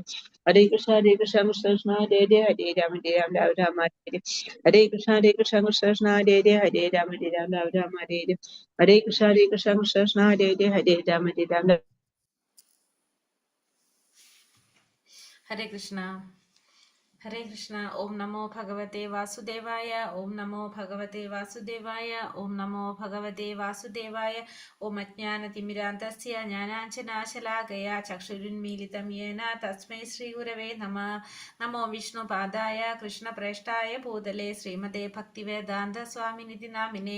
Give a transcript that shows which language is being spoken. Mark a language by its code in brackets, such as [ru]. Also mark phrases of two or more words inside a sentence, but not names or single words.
[sa] ഹരേ കൃഷ്ണ കൃഷ്ണ ഹരേ ഹരേ രാമ രാമ ഹരേ ഹരേ. ഹരേ കൃഷ്ണ കൃഷ്ണ ഹരേ ഹരേ രാമ രാമ ഹരേ ഹരേ. ഹരേ കൃഷ്ണ കൃഷ്ണ ഹരേ ഹരേ രാമ രാമ. ഹരേ കൃഷ്ണ ഹരേ കൃഷ്ണ. ഓം നമോ ഭഗവതേ വാസുദേവായ. ഓം നമോ ഭഗവതേ വാസുദേവായ. ഓം നമോ ഭഗവതേ വാസുദേവായ. ഓം അജ്ഞാനതിമിരാന്തസ്യ ജ്ഞാനാഞ്ജനാശലാകയാ ചക്ഷുരുന്മീലിതം യേന തസ്മൈ ശ്രീ ഗുരവേ നമഃ. നമോ വിഷ്ണുപാദായ കൃഷ്ണപ്രേഷ്ഠായ ഭൂതലേ ശ്രീമതേ ഭക്തിവേദാന്ത സ്വാമിനിധി നാമിനേ.